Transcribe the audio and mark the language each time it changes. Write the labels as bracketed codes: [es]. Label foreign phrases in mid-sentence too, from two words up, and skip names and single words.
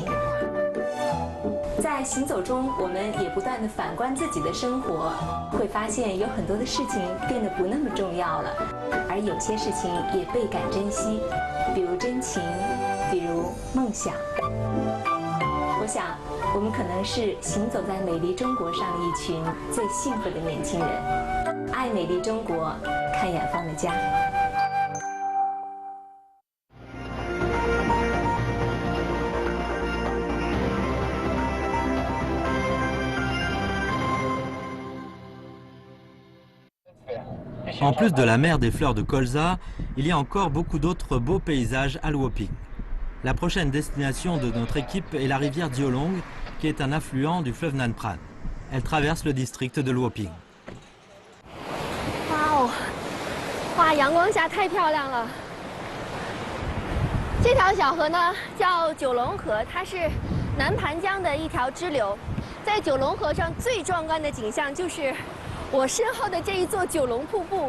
[zh] 在行走中，我们也不断地反观自己的生活，会发现有很多的事情变得不那么重要了，而有些事情也倍感珍惜，比如真情，比如梦想。我想，我们可能是行走在美丽中国上一群最幸福的年轻人。爱美丽中国，看远方的家。 [fr] En plus de la mer des fleurs de colza, il y a encore beaucoup d'autres beaux paysages à Luoping. La prochaine destination de notre équipe est la rivière Diolong, qui est un affluent du fleuve Nan Pran. Elle traverse le district de Luoping. [zh] 哇哦，哇，阳光下太漂亮了。这条小河呢叫九龙河，它是南盘江的一条支流。在九龙河上最壮观的景象就是我身后的这一座九龙瀑布。